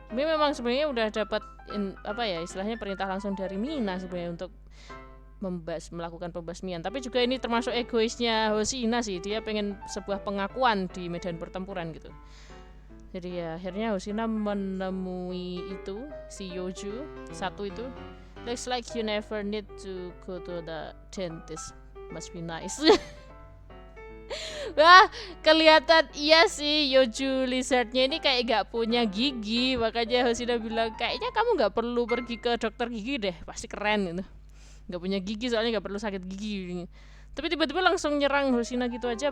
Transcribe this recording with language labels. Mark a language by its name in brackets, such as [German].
[Indonesian] Ini memang sebenarnya udah dapat istilahnya perintah langsung dari Mina sebenarnya untuk melakukan pembasmian. Tapi juga ini termasuk egoisnya Hoshina sih, dia pengen sebuah pengakuan di medan pertempuran gitu. Jadi ya akhirnya Hoshina menemui itu si Yoju satu itu. [English] Looks like you never need to go to the dentist. Must be nice. [Indonesian] Wah, kelihatan iya sih Yoju lizardnya ini kayak gak punya gigi. Makanya Hoshina bilang kayaknya kamu gak perlu pergi ke dokter gigi deh, pasti keren gitu. Gak punya gigi soalnya gak perlu sakit gigi. Tapi tiba-tiba langsung nyerang Hoshina gitu aja.